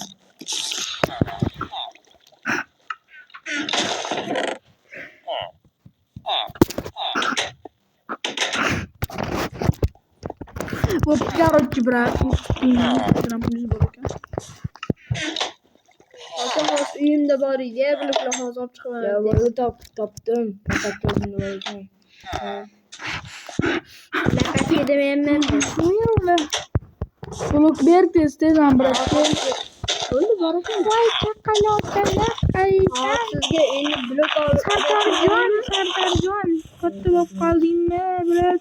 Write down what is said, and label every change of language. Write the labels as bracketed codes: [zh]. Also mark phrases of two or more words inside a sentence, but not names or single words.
[ru] Вот, короче, брат. [uz] hozir uyimda bor edi, bloklar hozir olib chiqib Ya olaman. [tr] bunu toptum. Kapatıyorsun böyle. [uz] Bunaqa edemayapman. Blok ber tez brat. Bo'ldi, bor ekan. Voy chaqaloqlar. Ay, Hozir sizga endi blok olib Sardarjon. Katta bo'lib qoldingmi, brat?